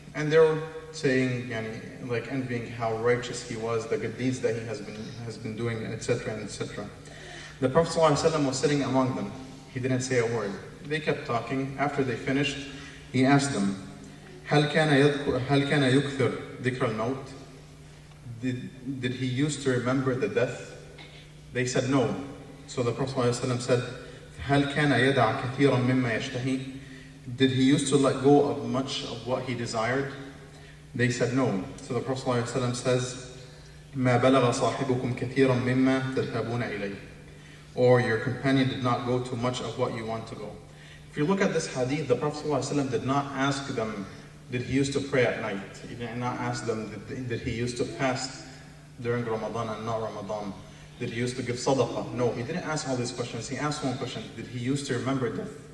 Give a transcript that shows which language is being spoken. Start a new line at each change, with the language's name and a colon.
English: And they were saying, like envying how righteous he was, the good deeds that he has been doing, etc. and etc. The Prophet ﷺ was sitting among them. He didn't say a word. They kept talking. After they finished, he asked them,
Arabic: هل كان يكثر ذكر الموت?
English: Did he used to remember the death? They said no. So the Prophet ﷺ said,
Arabic: هل كان يدع كثيرا مما يشتهي?
English: Did he used to let go of much of what he desired? They said no. So the Prophet ﷺ says,
Arabic: ما بلغ صاحبكم كثيرا مما تذهبون إليه.
English: Or your companion did not go to much of what you want to go. If you look at this hadith, the Prophet ﷺ did not ask them, did he used to pray at night? He did not ask them, did he used to fast during Ramadan and not Ramadan? Did he used to give sadaqah? No, he didn't ask all these questions. He asked one question, did he used to remember death?